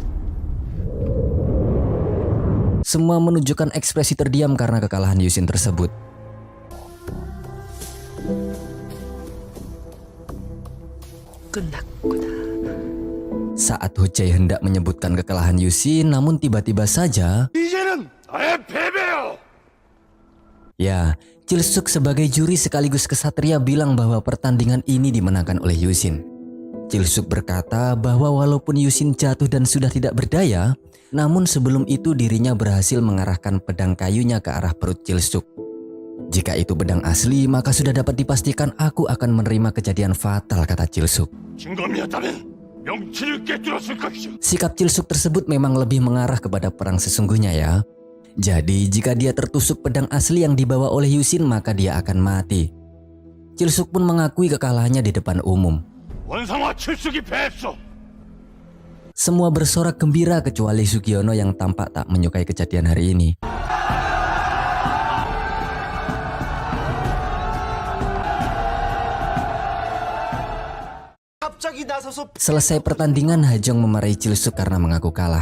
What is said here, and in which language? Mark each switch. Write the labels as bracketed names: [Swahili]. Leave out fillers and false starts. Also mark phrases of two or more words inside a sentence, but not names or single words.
[Indonesian] Semua menunjukkan ekspresi terdiam karena kekalahan Yusin tersebut. Saat Hojai hendak menyebutkan kekalahan Yusin, namun tiba-tiba saja [Korean] 이제는 나의 패배요. [Indonesian] ya, Chilsuk sebagai juri sekaligus kesatria bilang bahwa pertandingan ini dimenangkan oleh Yusin. Chilsuk berkata bahwa walaupun Yusin jatuh dan sudah tidak berdaya, namun sebelum itu dirinya berhasil mengarahkan pedang kayunya ke arah perut Chilsuk. Jika itu pedang asli, maka sudah dapat dipastikan aku akan menerima kejadian fatal, kata Chilsuk. [Korean] 진검이었다면 명치를 꿰뚫었을 것이죠. [Indonesian] Sikap Chilsuk tersebut memang lebih mengarah kepada perang sesungguhnya ya. Jadi jika dia tertusuk pedang asli yang dibawa oleh Yusin maka dia akan mati. Chilsuk pun mengakui kekalahannya di depan umum. [Korean] 원상화 칠숙이 패했어. [Indonesian] Semua bersorak gembira kecuali Sugiono yang tampak tak menyukai kejadian hari ini. Selesai pertandingan, Hajong memarahi Chilsuk karena mengaku kalah.